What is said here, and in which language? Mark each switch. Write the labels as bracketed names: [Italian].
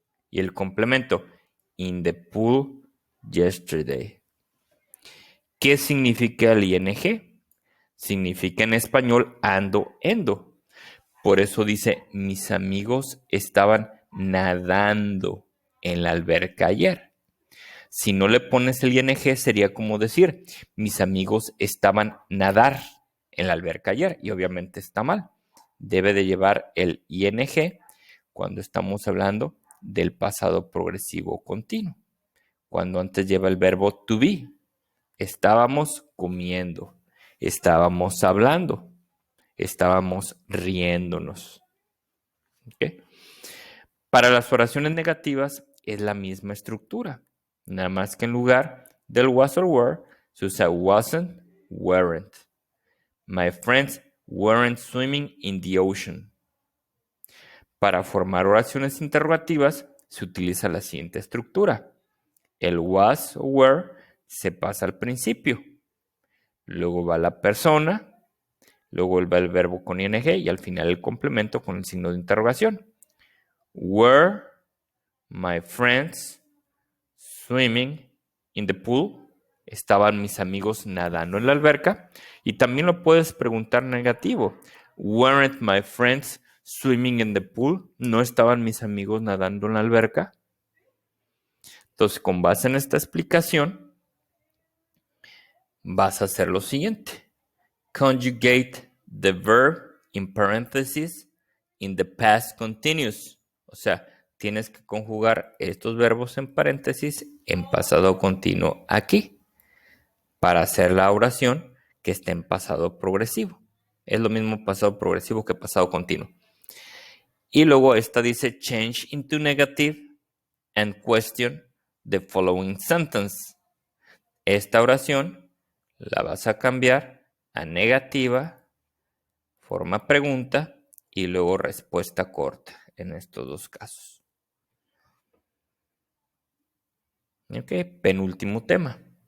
[Spanish] Y el complemento, [English] in the pool yesterday. [Spanish] ¿Qué significa el ing? Significa en español ando, endo. Por eso dice, mis amigos estaban nadando en la alberca ayer. Si no le pones el ing, sería como decir, mis amigos estaban nadar en la alberca ayer. Y obviamente está mal. Debe de llevar el ing cuando estamos hablando del pasado progresivo continuo. Cuando antes lleva el verbo to be. Estábamos comiendo, estábamos hablando, estábamos riéndonos. ¿Okay? Para las oraciones negativas es la misma estructura, nada más que en lugar del was or were se usa wasn't, weren't. [English] My friends weren't swimming in the ocean. [Spanish] Para formar oraciones interrogativas se utiliza la siguiente estructura. El was o were se pasa al principio. Luego va la persona, luego va el verbo con ing y al final el complemento con el signo de interrogación. [English] Were my friends swimming in the pool? [Spanish] ¿Estaban mis amigos nadando en la alberca? Y también lo puedes preguntar negativo. [English] Weren't my friends swimming in the pool? [Spanish] ¿No estaban mis amigos nadando en la alberca? Entonces, con base en esta explicación, vas a hacer lo siguiente. [English] Conjugate the verb in parentheses in the past continuous. [Spanish] O sea, tienes que conjugar estos verbos en paréntesis en pasado continuo aquí para hacer la oración que esté en pasado progresivo. Es lo mismo pasado progresivo que pasado continuo. Y luego esta dice [English] change into negative and question the following sentence. [Spanish] Esta oración la vas a cambiar a negativa, forma pregunta y luego respuesta corta en estos dos casos. Ok, penúltimo tema.